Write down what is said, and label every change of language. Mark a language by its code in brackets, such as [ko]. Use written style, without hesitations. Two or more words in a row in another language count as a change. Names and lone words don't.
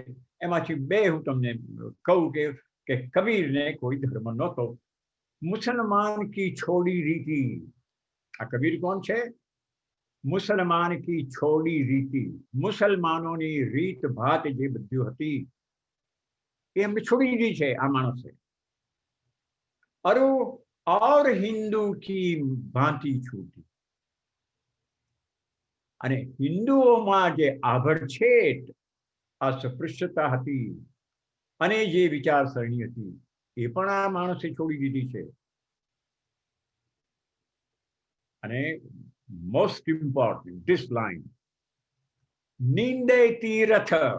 [gu] એમાંથી 2 હું તમને કહું કે કબીરને કોઈ ધર્મ નહોતો. [hi] मुसलमान की छोड़ी रीति. [gu] આ કબીર કોણ છે? [hi] मुसलमान की छोड़ी रीति. [gu] મુસલમાનોની રીત ભાત જે બધું હતી એ એમને છોડી દીધી છે આ માણસે. [hi] और हिंदू की भांति छूटी. [gu] અને હિન્દુઓમાં જે આભડછેટ અસ્પૃશ્યતા હતી અને જે વિચારસરણી હતી એ પણ આ માણસે છોડી દીધી છે. [en] અને most important, this line, [hi] निंदे तीर्थ.